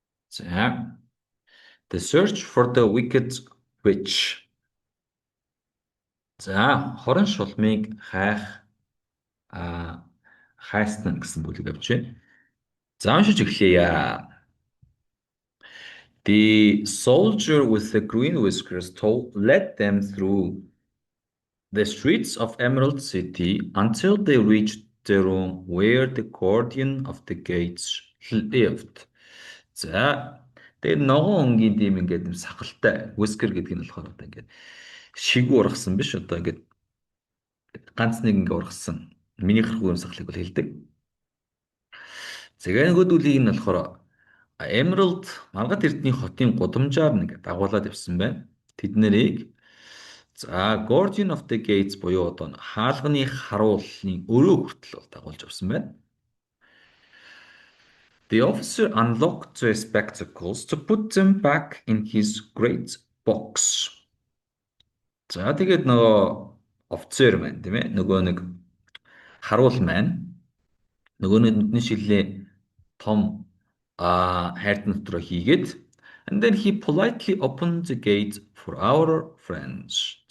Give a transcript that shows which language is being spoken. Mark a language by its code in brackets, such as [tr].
[en] За The Search for the Wicked Witch. [mn] За хорон шулмыг хайснаа гэсэн бүлэг авч байна. За уншиж эхлэе. [en] The soldier with the green whiskers led them through the streets of Emerald City until they reached the room where the guardian of the gates lived. [mn] За тэгээд ногоон өнгийн дэм ингээд юм сахалтай whisker гэдэг нь болохоор одоо ингээд шигүү ургасан биш одоо ингээд ганц нэг ингээд ургасан миний харахгүй юм сахлыг бол хэлдэг. Тэгээ нөгөөдүүлийг нь болохоор Emerald Маргад эрдний хотын гудамжаар нэг дагуулад явсан байна. Тэд нэрийг за Guardian of the Gates буюу одоо хаалганы харуулны өрөө хүртэл бол дагуулж явсан байна. [en] The officer unlocked the spectacles to put them back in his great box. [mn] За тэгээд нөгөө офицер маань тийм ээ нөгөө нэг харуул маань нөгөө нүдний шилээ том хайрт дотроо хийгээд [en] and then he politely opened the gate for our friends.